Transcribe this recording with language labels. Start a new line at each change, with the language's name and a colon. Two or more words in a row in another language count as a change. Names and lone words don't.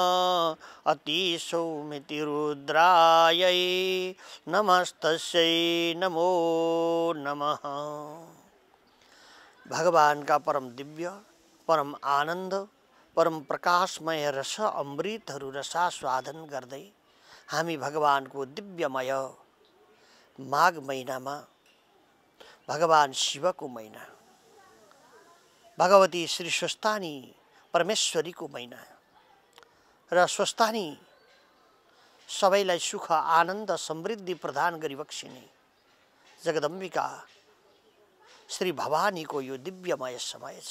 Sanskrit: अतिसौमितिरुद्रायै नमस्तस्यै नमो नमः।
Nepali: भगवान का परम दिव्य परम आनंद परम प्रकाशमय रस अमृतहरू रसास्वादन गर्दै हामी भगवानको दिव्यमय माघ महिनामा भगवान शिवको महिना भगवती श्री स्वस्थानी परमेश्वरीको महिना र स्वस्थानी सबैलाई सुख आनन्द समृद्धि प्रदान गरी बक्सिने जगदम्बिका श्री भवानीको यो दिव्यमय समय छ।